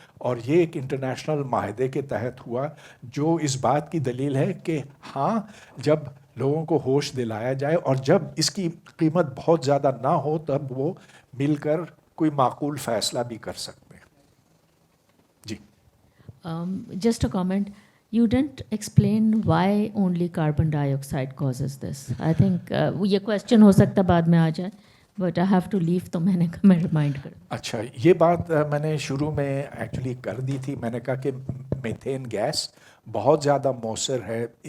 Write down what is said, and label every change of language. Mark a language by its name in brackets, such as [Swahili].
[Urdu] اور یہ ایک انٹرنیشنل معاہدے کے تحت ہوا, جو اس بات کی دلیل ہے کہ ہاں جب لوگوں کو ہوش دلایا جائے اور جب اس کی قیمت بہت زیادہ نہ ہو تب وہ مل کر کوئی معقول فیصلہ بھی کر سکتے ہیں. جی. [English] Just a comment. You didn't explain why only carbon dioxide causes this. I think [Urdu] یہ question ہو سکتا بعد میں آ جائے, [English] but I have to leave, [Urdu] تو میں نے کہا میں ریمائنڈ کروں. اچھا, یہ بات میں نے شروع میں ایکچولی کر دی تھی. میں نے کہا کہ میتھین گیس بہت زیادہ مؤثر ہے.